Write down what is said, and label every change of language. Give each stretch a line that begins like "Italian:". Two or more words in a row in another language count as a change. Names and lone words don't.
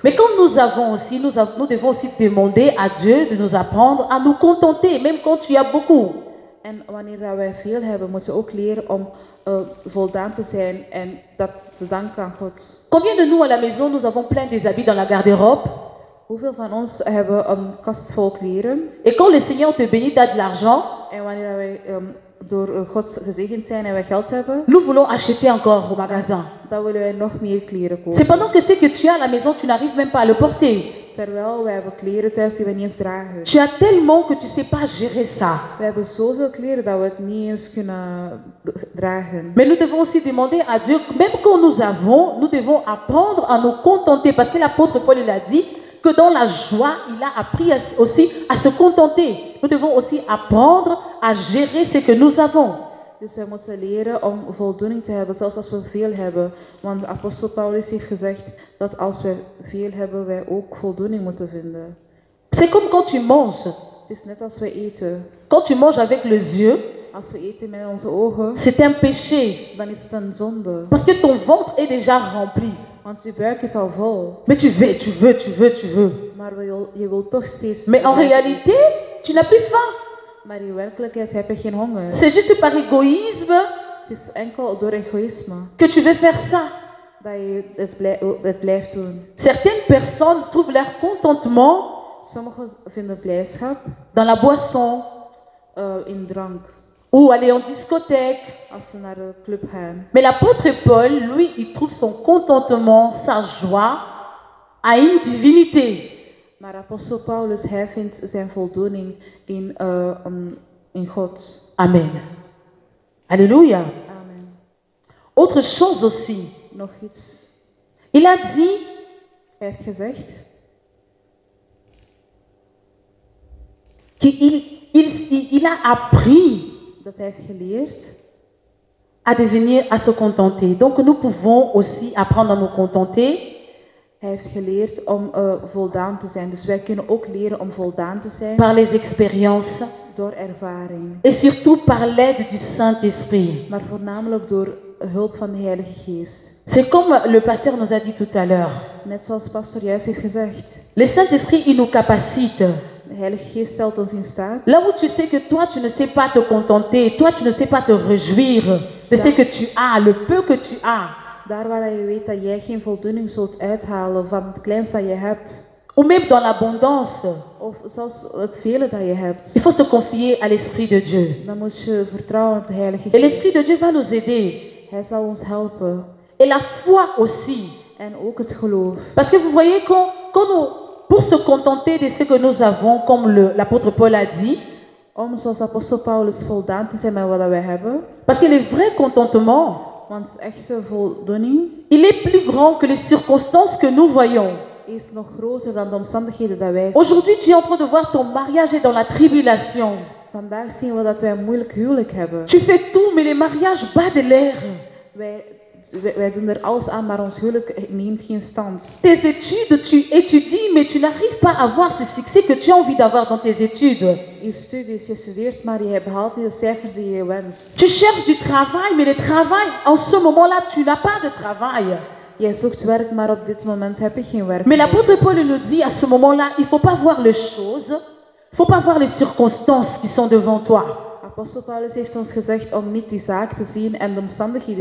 French: Mais quand nous avons aussi, nous devons aussi demander à Dieu de nous apprendre à nous contenter, même quand tu as beaucoup.
Dutch: En wanneer wij veel hebben, moeten we ook leren om voldaan te zijn en dat te danken aan God.
French: Combien de nous à la maison, nous avons plein des habits dans la garde-robe?
Dutch: Hoeveel van ons hebben een kast vol kleren?
French: Et quand le Seigneur te bénit, t'as de l'argent.
Dutch: En wanneer wij door God gezegend zijn en wij geld hebben,
French: nous voulons acheter encore au magasin.
Dutch: Dan willen wij nog meer kleren kopen.
French: C'est pendant que ce que tu as à la maison, tu n'arrives même pas à le porter.
Dutch: Terwijl wij hebben kleren thuis die we niet eens dragen.
French: Tu as tellement que tu sais pas gérer ça.
Dutch: We hebben zoveel kleren dat we het niet eens kunnen dragen.
French: Mais nous devons aussi demander à Dieu, même quand nous avons, nous devons apprendre à nous contenter. Parce que l'apôtre Paul il a dit que dans la joie, il a appris aussi à se contenter. Nous devons aussi apprendre à gérer ce que nous avons.
Dutch: Dus wij moeten leren om voldoening te hebben, zelfs als we veel hebben. Want apostel Paulus heeft gezegd dat als wij veel hebben, wij ook voldoening moeten vinden.
French: C'est comme quand tu manges.
Dutch: Het is net als we eten.
French: Quand tu manges avec les yeux,
Dutch: als we eten met onze ogen,
French: c'est un péché.
Dutch: Dan is het een zonde.
French: Parce que ton ventre est déjà rempli.
Dutch: Want je buik is al vol.
French: Mais tu veux.
Dutch: Maar je wilt toch steeds.
French: Mais en réalité, tu n'as plus faim.
Dutch: Maar in werkelijkheid heb je geen honger.
French: C'est juste par égoïsme.
Dutch: Het is enkel door egoïsme.
French: Que tu veux faire ça.
Dutch: Dat je het blijft doen.
French: Certaines personnes trouvent leur contentement.
Dutch: Sommigen vinden blijdschap.
French: Dans la boisson.
Dutch: In drank.
French: Ou aller en discothèque.
Dutch: Als ze naar de club gaan.
French: Mais l'apôtre Paul, lui, il trouve son contentement, sa joie à une divinité.
Dutch: Maar apostel Paulus, hij vindt zijn voldoening in God.
French: Amen. Alléluia.
Dutch: Amen.
French: Autre chose aussi.
Dutch: Nog iets.
French: Il a dit.
Dutch: Hij heeft gezegd.
French: qu'il a appris.
Dutch: Dat hij heeft geleerd.
French: À se contenter. Donc nous pouvons aussi apprendre à nous contenter.
Dutch: Hij heeft geleerd om voldaan te zijn. Dus wij kunnen ook leren om voldaan te zijn.
French: Par les expériences.
Dutch: Door ervaring.
French: Et surtout par l'aide du Saint-Esprit.
Dutch: Maar voornamelijk door hulp van de Heilige Geest.
French: C'est comme le pasteur nous a dit tout à l'heure.
Dutch: Net zoals pastor juist heeft gezegd.
French: Le Saint-Esprit, il nous capacite.
Dutch: De Heilige Geest stelt ons in staat.
French: Là où tu sais que toi, tu ne sais pas te contenter, toi, tu ne sais pas te réjouir de ce que tu as, le peu que tu as.
Dutch: Daar waar je weet dat jij geen voldoening zult uithalen van het kleinste dat je hebt.
French: Ou même dans l'abondance.
Dutch: Of zelfs het vele dat je hebt.
French: Il faut se confier à l'Esprit de Dieu.
Dutch: Dan moet je vertrouwen op de Heilige Geest.
French: Et l'Esprit de Dieu va nous aider.
Dutch: Hij zal ons helpen.
French: Et la foi aussi.
Dutch: En ook het geloof.
French: Parce que vous voyez, quand nous, pour se contenter de ce que nous avons, comme l'apôtre Paul a dit.
Dutch: Om zoals apostel Paulus voldaan te zijn met wat wij hebben.
French: Parce que le vrai contentement.
Dutch: Want echte voldoening.
French: Il est plus grand que les circonstances que nous voyons.
Dutch: Is nog groter dan de omstandigheden dat wij zien.
French: Aujourd'hui, tu es en train de voir ton mariage est dans la tribulation.
Dutch: Vandaag zien we dat wij een moeilijk huwelijk hebben.
French: Tu fais tout, mais le mariage bat de l'air.
Dutch: Wij doen er alles aan, maar ons huwelijk neemt geen stand.
French: Tes études, tu étudies, mais tu n'arrives pas à avoir ce succès que tu as envie d'avoir dans tes études.
Dutch: Je studies, je studeert, maar je behaalt niet de cijfers die je wenst.
French: Tu cherches du travail, mais le travail, en ce moment-là, tu n'as pas de travail.
Dutch: Jij zoekt werk, maar op dit moment heb je geen werk.
French: Mais l'apôtre Paul nous dit à ce moment-là, il faut pas voir les choses, il faut pas voir les circonstances qui sont devant toi.
Dutch: Apostel Paulus heeft ons gezegd om niet die zaak te zien en de omstandigheden.